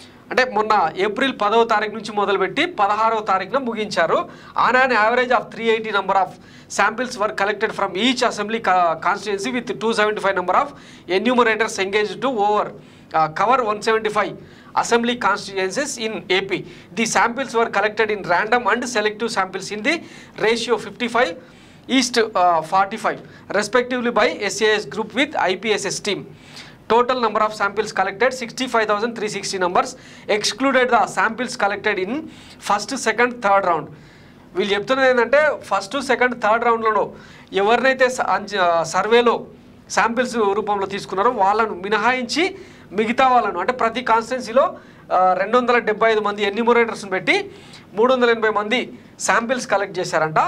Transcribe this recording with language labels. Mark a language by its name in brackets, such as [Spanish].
[Telugu] అంటే మొన్న ఏప్రిల్ 10వ తారీఖు నుంచి మొదలుపెట్టి 16వ తారీఖున ముగించారు. [English] On an average of 380 number of samples were collected from each assembly constituency with 275 number of enumerators engage to cover 175 assembly constituencies in AP. The samples were collected in random and selective samples in the ratio 55:45 respectively by SAS group with IPSS team. Total number of samples collected 65,360 numbers, excluded the samples collected in first, second, third round. [Telugu] వీళ్ళు చెప్తున్నది ఏంటంటే first, second, third రౌండ్లలో ఎవరినైతే సర్వేలో samples రూపంలో తీసుకున్నారో వాళ్ళను మినహాయించి మిగతా వాళ్ళను, అంటే ప్రతి కాన్స్టిట్యున్సీలో 275 మంది ఎన్యూమరేటర్స్ని పెట్టి 380 మంది శాంపిల్స్ కలెక్ట్ చేశారంట.